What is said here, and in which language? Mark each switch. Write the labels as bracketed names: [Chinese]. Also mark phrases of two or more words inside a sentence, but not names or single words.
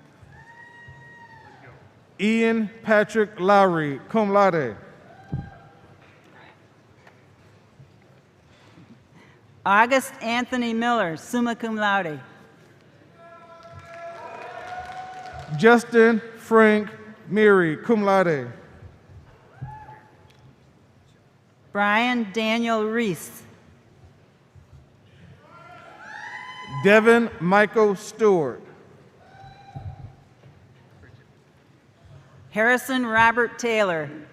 [English] Ian Patrick Lowry, [Latin] cum laude. [English] August Anthony Miller, [Latin] summa cum laude. [English] Justin Frank Meary, [Latin] cum laude. [English] Brian Daniel Reese. Devin Michael Stewart. Harrison Robert Taylor.